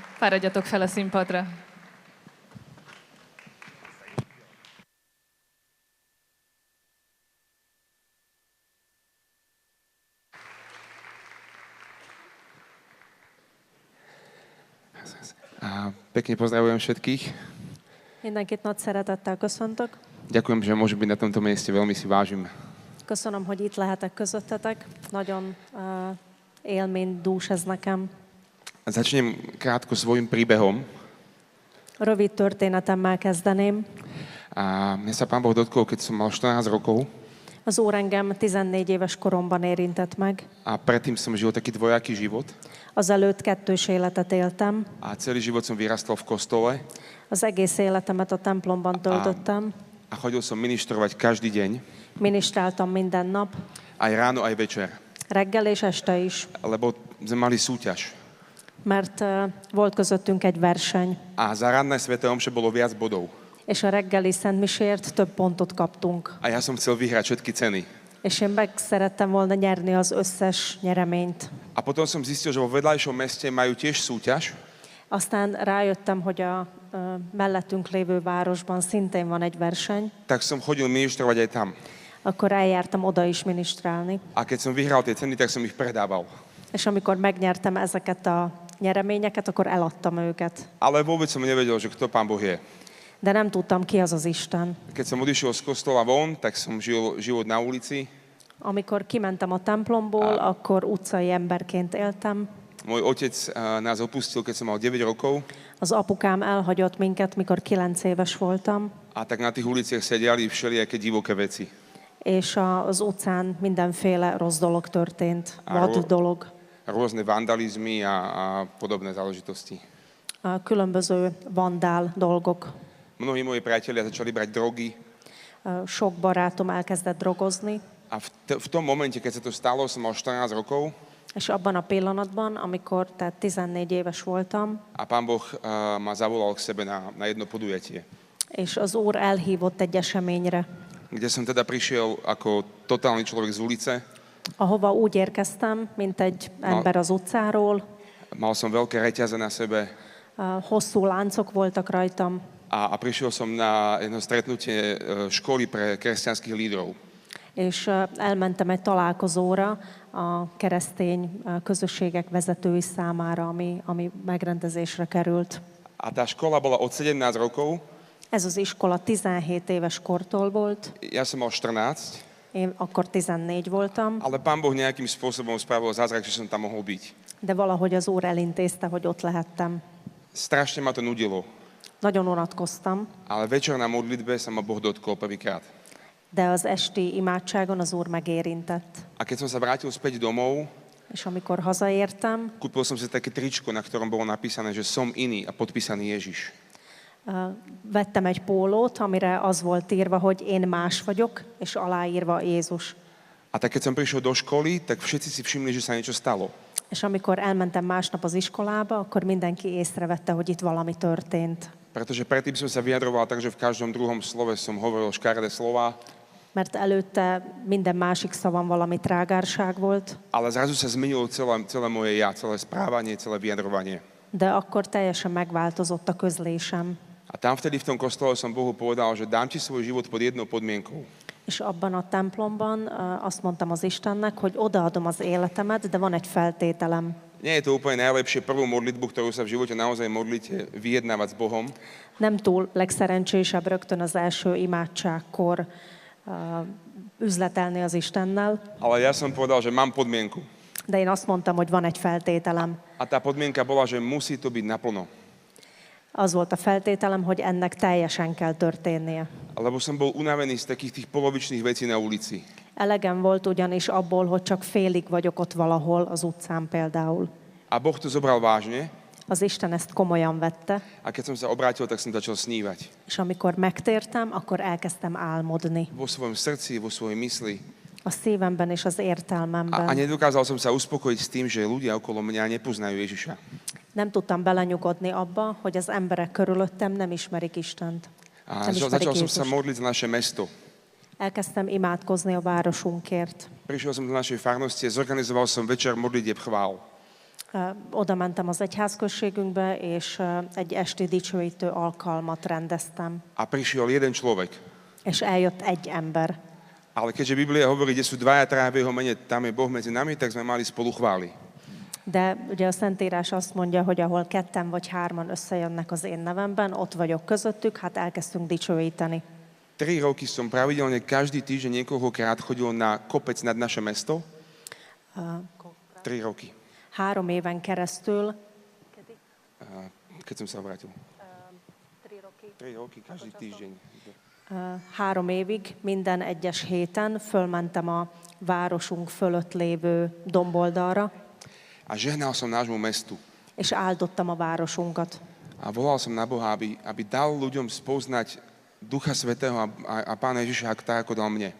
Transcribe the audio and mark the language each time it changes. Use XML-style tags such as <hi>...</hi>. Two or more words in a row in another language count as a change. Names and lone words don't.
<hu>Fáradjatok fel a színpadra.</hu> <sk>Pekne pozdravujem všetkých.</sk> <hu>Mindenkit nagy szeretettel köszöntök.</hu> <sk>Ďakujem, že môžem byť na tomto mieste, veľmi si vážim.</sk> <hu>Köszönöm, hogy itt lehetek közöttetek. Nagyon élménydús ez nekem.</hu> <sk>Začnem krátko svojim príbehom.</sk> <hu>Rövid történetemmel kezdeném.</hu> <sk>Mňa sa Pán Boh dotkol, keď som mal 14 rokov.</sk> <hu>Az Úr engem 14 éves koromban érintett meg.</hu> <sk>A predtým som žil taký dvojaký život.</sk> <hu>Azelőtt kettős életet éltem.</hu> <sk>A celý život som vyrastol v kostole.</sk> <hu>Az egész életemet a templomban töltöttem.</hu> <sk>A chodil som ministrovať každý deň.</sk> <hu>Ministráltam minden nap.</hu> <sk>Aj ráno, aj večer.</sk> <hu>Reggel és este is.</hu> <sk>Lebo sme mali súťaž.</sk> <hu>Mert volt közöttünk egy verseny.</hu> <sk>A za ranné sväté omše bolo viac bodov.</sk> <hu>És a reggeli szentmisért több pontot kaptunk.</hu> <sk>A ja som chcel vyhrať všetky ceny.</sk> <hu>És én meg szerettem volna nyerni az összes nyereményt.</hu> <sk>A potom som zistil, že vo vedľajšom meste majú tiež súťaž.</sk> <hu>Aztán rájöttem, hogy a mellettünk lévő városban szintén van egy verseny.</hu> <sk>Tak som chodil ministrovať aj tam.</sk> <hu>Akkor eljártam oda is ministrálni.</hu> <sk>A keď som vyhral tie ceny, tak som ich predával.</sk> <hu>És amikor megnyertem ezeket a nyereményeket, akkor eladtam őket.</hu> <sk>Ale vôbec som nevedel, že kto Pán Boh je.</sk> <hu>De nem tudtam, ki az az Isten.</hu> <sk>Keď som odišiel z kostola von, tak som žil život na ulici.</sk> <hu>Amikor kimentem a templomból, akkor utcai emberként éltem.</hu> <sk>Môj otec nás opustil, keď som mal 9 rokov.</sk> <hu>Az apukám elhagyott minket, mikor 9 éves voltam.</hu> <sk>A tak na tých uliciach sa diali všelijaké divoké veci.</sk> <hu>És az utcán mindenféle rossz dolog történt, vad dolog.</hu> <sk>Rôzne vandalizmy a podobné záležitosti.</sk> <hu>Különböző vandál dolgok.</hu> <sk>Mnohí moji priatelia začali brať drogy.</sk> <hu>Sok barátom elkezdett drogozni.</hu> <sk>A v tom momente, keď sa to stalo, som mal 14 rokov.</sk> <hu>És abban a pillanatban, amikor tehát 14 éves voltam,</hu> <sk>a Pán Boh ma zavolal k sebe na jedno podujatie.</sk> <hu>És az Úr elhívott egy eseményre.</hu> <sk>kde som teda prišiel ako totálny človek z ulice.</sk> <hu>ahova úgy érkeztem, mint egy ember az utcáról.</hu> <sk>Mal som veľké reťaze na sebe</sk> <hu>Hosszú láncok voltak rajtam,</hu> <sk>a prišiel som na jedno stretnutie školy pre kresťanských lídrov.</sk> <hu>és elmentem egy találkozóra a keresztény közösségek vezetői számára, ami megrendezésre került.</hu> <sk>A tá škola bola od 17 rokov,</sk> <hu>Ez az iskola 17 éves kortól volt,</hu> <sk>ja som mal 14,</sk> <hu>én akkor 14 voltam,</hu> <sk>ale Pán Boh nejakým spôsobom spravil zázrak, že som tam mohol byť.</sk> <hu>de valahogy az Úr elintézte, hogy ott lehettem.</hu> <sk>Strašne ma to nudilo,</sk> <hu>Nagyon unatkoztam,</hu> <sk>ale večer na modlitbe sa ma Boh dotkol prvýkrát.</sk> <hu>de az esti imádságon az Úr megérintett.</hu> <sk>A keď som sa vrátil späť domov,</sk> <hu>És amikor hazaértem,</hu> <sk>kúpil som si také tričko, na ktorom bolo napísané, že som iný a podpísaný Ježiš.</sk> <hu>vettem egy pólót, amire az volt írva, hogy én más vagyok, és aláírva Jézus.</hu> <sk>A tak keď som prišiel do školy, tak všetci si všimli, že sa niečo stalo.</sk> <hu>És amikor elmentem másnap az iskolába, akkor mindenki észrevette, hogy itt valami történt.</hu> <sk>Pretože predtým som sa vyjadroval tak, že v každom druhom slove som hovoril škaredé slova,</sk> <hu>Mert előtte minden másik szavam valami trágárság volt,</hu> <sk>ale zrazu sa zmenilo celé moje ja, celé správanie, celé vyjadrovanie.</sk> <hu>de akkor teljesen megváltozott a közlésem.</hu> <sk>A tam vtedy v tom kostole som Bohu povedal, že dám ti svoj život pod jednou podmienkou.</sk> <hu>És abban a templomban azt mondtam az Istennek, hogy odaadom az életemet, de van egy feltételem.</hu> <sk>Nie je to úplne najlepšie prvú modlitbu, ktorú sa v živote naozaj modlíte, vyjednávať s Bohom,</sk> <hu>Nem túl legszerencsésebb rögtön az első imádságkor üzletelni az Istennel,</hu> <sk>ale ja som povedal, že mám podmienku.</sk> <hu>de én azt mondtam, hogy van egy feltételem.</hu> <sk>A tá podmienka bola, že musí to byť naplno.</sk> <hu>Az volt a feltételem, hogy ennek teljesen kell történnie.</hu> <sk>Lebo som bol unavený z takých tých polovičných vecí na ulici.</sk> <hu>Elegem volt ugyanis abból, hogy csak félig vagyok ott valahol az utcán például.</hu> <sk>A Boh to zobral vážne</sk> <hu>Az Isten ezt komolyan vette,</hu> <sk>a keď som sa obrátil, tak som začal snívať.</sk> <hu>és amikor megtértem, akkor elkezdtem álmodni.</hu> <sk>Vo svojom srdci, vo svojej mysli.</sk> <hu>A szívemben és az A értelmemben.</hu> <sk>nedokázal som sa uspokojiť s tým, že ľudia okolo mňa nepoznajú Ježiša.</sk> <hu>Nem tudtam belenyugodni abba, hogy az emberek körülöttem nem ismerik Istent. A Nem ismerik</hu> <sk>začal som sa</sk> <hu>Jézust.</hu> <sk>modliť za naše mesto.</sk> <hu>Elkezdtem imádkozni a városunkért.</hu> <sk>Prišiel som do našej farnosti a zorganizoval som večer modlitieb chvál.</sk> <hu>Oda mentem az egyházközségünkbe, és egy esti dicsőítő alkalmat rendeztem.</hu> <sk>A prišiel jeden človek.</sk> <hu>És eljött egy ember.</hu> <sk>Ale keďže Biblia hovorí, kde sú dvaja, traja v jeho mene, tam je Boh medzi nami, tak sme mali spolu chvály.</sk> <hu>De ugye a Szentírás azt mondja, hogy ahol ketten vagy hárman összejönnek az én nevemben, ott vagyok közöttük, hát elkezdtünk dicsőíteni.</hu> <sk>3 roky som pravidelne každý týždeň niekoľkokrát chodil na kopec nad naše mesto. 3 roky.</sk> <hu>3 éven keresztül.</hu> <sk>Keď som sa vrátil. 3 roky každý týždeň.</sk> <hu>3 évig minden egyes héten fölmentem a városunk fölött lévő domboldalra,</hu> <sk>A žehnal som nášmu mestu.</sk> <hu>és áldottam a városunkat.</hu> <sk>A volal som na Boha, aby dal ľuďom spoznať Ducha Svätého a Pána Ježiša tak, ako dal mne.</sk>